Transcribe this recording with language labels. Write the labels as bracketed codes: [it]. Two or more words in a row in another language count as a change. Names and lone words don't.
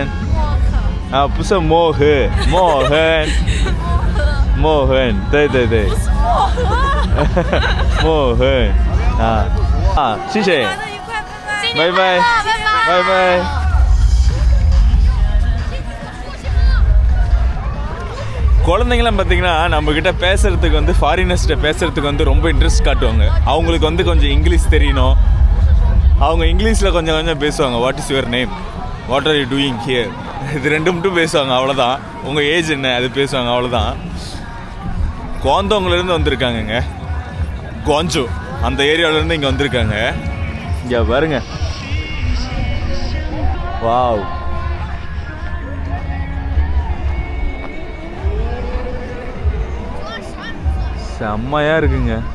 [zh] 啊，不是莫恒，莫恒。莫恒，对。不是莫恒。莫恒。啊，谢谢。拜拜。 [ta] 拜拜。குழந்தைங்களாம் பார்த்தீங்கன்னா நம்மக்கிட்ட பேசுகிறதுக்கு வந்து ஃபாரினர்ஸ்கிட்ட பேசுகிறதுக்கு வந்து ரொம்ப இன்ட்ரெஸ்ட் காட்டுவாங்க. அவங்களுக்கு வந்து கொஞ்சம் இங்கிலீஷ் தெரியணும். அவங்க இங்கிலீஷில் கொஞ்சம் பேசுவாங்க. [en] what is your name, what are you doing here, [ta] இது ரெண்டு மட்டும் பேசுவாங்க, அவ்வளோதான். உங்கள் ஏஜ் என்ன அது பேசுவாங்க, அவ்வளோதான். குவாந்தோங்லேருந்து வந்திருக்காங்கங்க. குவாஞ்சோ அந்த ஏரியாவிலேருந்து இங்கே வந்திருக்காங்க. இங்கே பாருங்க, வாவ். செம்மையா இருக்குங்க.